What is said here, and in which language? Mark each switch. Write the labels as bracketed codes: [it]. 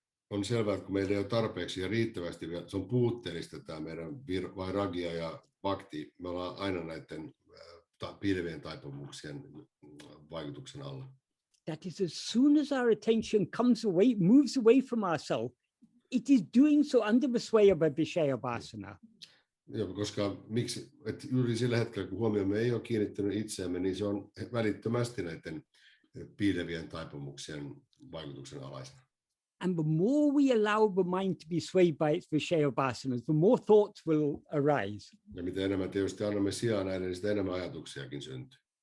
[fi] On selvää, että kun meillä ei ole tarpeeksi ja riittävästi, se on puutteellista tämä meidän vairagya ja bhakti, me ollaan aina näiden piilevien taipumuksien vaikutuksen alla. [en] That is, as soon as our attention moves away from ourselves, it is doing so under the sway of a Vishaya vasana. [fi] Ja koska että juuri sillä hetkellä, kun huomiomme ei ole kiinnittynyt itseämme, niin se on välittömästi näiden piilevien taipumuksien vaikutuksen alaisena. [en] And the more we allow the mind to be swayed by its Vishaya vasanas, the more thoughts will arise. [fi] Ja mitä enemmän tietysti annamme sijaa näille, niin sitä enemmän ajatuksiakin syntyy.